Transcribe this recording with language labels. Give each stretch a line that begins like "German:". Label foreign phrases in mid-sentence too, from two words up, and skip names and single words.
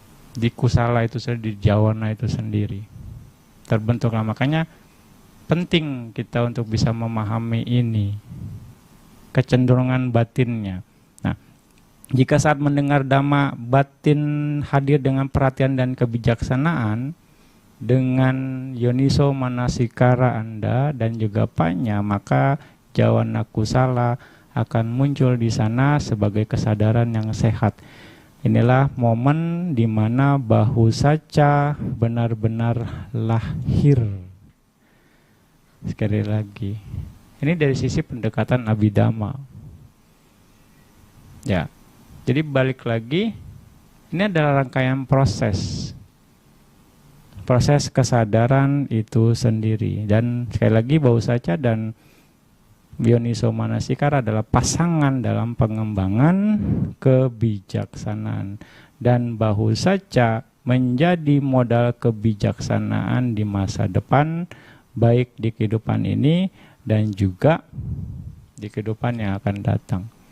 Indonesian: di kusala itu sendiri, di jawana itu sendiri terbentuklah. Makanya penting kita untuk bisa memahami ini, kecenderungan batinnya. Nah, jika saat mendengar dhamma batin hadir dengan perhatian dan kebijaksanaan, dengan
Pali: yoniso manasikara
Indonesian: Anda dan juga panya, maka
Pali: jawana kusala
Indonesian: akan muncul di sana sebagai kesadaran yang sehat. Inilah momen di mana
Pali: bahu saca
Indonesian: benar-benar lahir. Sekali lagi, ini dari sisi pendekatan abhidhamma. Ya, jadi balik lagi, ini adalah rangkaian proses kesadaran itu sendiri. Dan sekali lagi,
Pali: bahu saca
Indonesian: dan
Pali: yoniso manasikara
Indonesian: adalah pasangan dalam pengembangan kebijaksanaan, dan
Pali: bahu saca
Indonesian: menjadi modal kebijaksanaan di masa depan, baik di kehidupan ini dan juga di kehidupan yang akan datang.